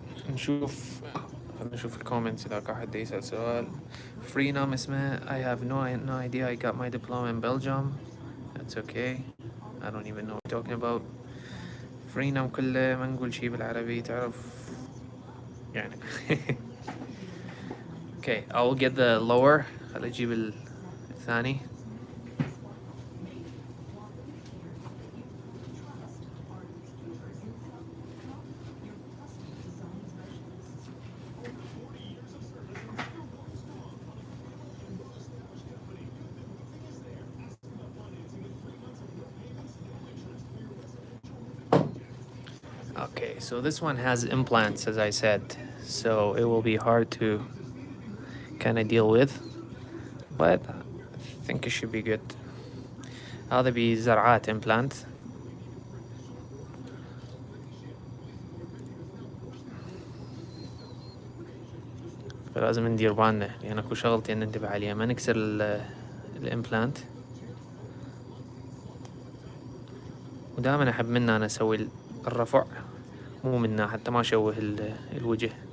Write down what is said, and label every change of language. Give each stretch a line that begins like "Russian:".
Arabic: نشوف الكومنتس إذا كان حد يسأل سؤال. Freenom اسمه.
English: I have no idea. I got my diploma in Belgium. That's okay. I don't even know what you're talking about.
Arabic: Freenom كله ما نقول شي بالعربي تعرف يعني.
English: Okay, I will get the lower.
Arabic: خلي أجيب الثاني.
English: Okay, so this one has implants, as I said, so it will be hard to kind of deal with, but I think it should be good.
Arabic: هذا بزرعات implant. فلازم ندير بالنا لأن اكو شغلتين ننتبه عليها، ما نكسر الامبلانت، ودائما احب منه انا اسوي الرفع مو منه حتى ما اشوه الوجه.